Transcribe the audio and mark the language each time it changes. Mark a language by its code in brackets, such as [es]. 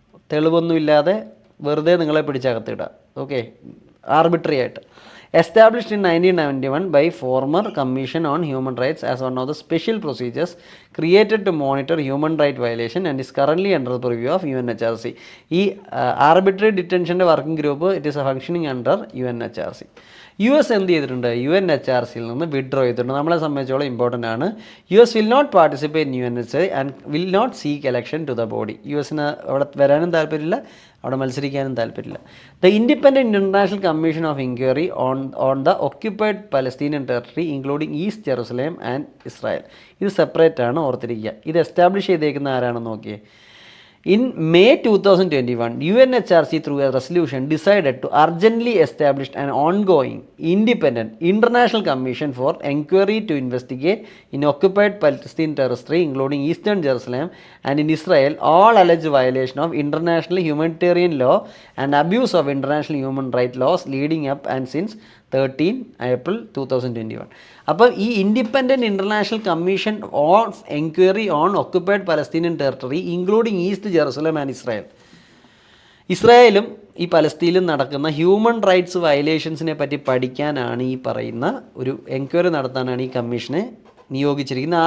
[ml] തെളിവൊന്നുമില്ലാതെ വെറുതെ നിങ്ങളെ പിടിച്ചകത്തിടുക. Okay, arbitrary ആയിട്ട്. [en] Established in 1991 by former Commission on Human Rights as one of the special procedures created to monitor human right violation and is currently under the purview of UNHRC. ഈ arbitrary detention working group it is functioning under UNHRC. [ml] US എന്ത് ചെയ്തിട്ടുണ്ട്? UNHRCയിൽ നിന്ന് withdraw ചെയ്തിട്ടുണ്ട്. നമ്മളെ സംബന്ധിച്ചോളം important ആണ്. [en] US will not participate in UNHRC and will not seek election to the body. [ml] USന് അവിടെ വരാനും താല്പര്യമില്ല, അവിടെ മത്സരിക്കാനും താല്പര്യമില്ല. [en] The independent international commission of inquiry on the occupied Palestinian territory including East Jerusalem and Israel. [ml] ഇത് separate ആണ്, ഓർത്തിരിക്കുക. ഇത് establish ചെയ്തേക്കുന്ന ആരാണെന്ന് നോക്കിയേ. [en] In May 2021, UNHRC through a resolution decided to urgently establish an ongoing, independent, international commission for inquiry to investigate in occupied Palestine territory, including Eastern Jerusalem and in Israel, all alleged violation of international humanitarian law and abuse of international human rights laws leading up and since 13 April 2021. [ml] അപ്പോൾ ഈ independent international commission on enquiry on occupied Palestinian territory including east Jerusalem and ഇസ്രായേലും ഈ പലസ്തീനിലും നടക്കുന്ന human rights വയലേഷൻസിനെ പറ്റി പഠിക്കാനാണ് ഈ പറയുന്ന ഒരു എൻക്വയറി നടത്താനാണ് ഈ കമ്മീഷനെ നിയോഗിച്ചിരിക്കുന്നത്.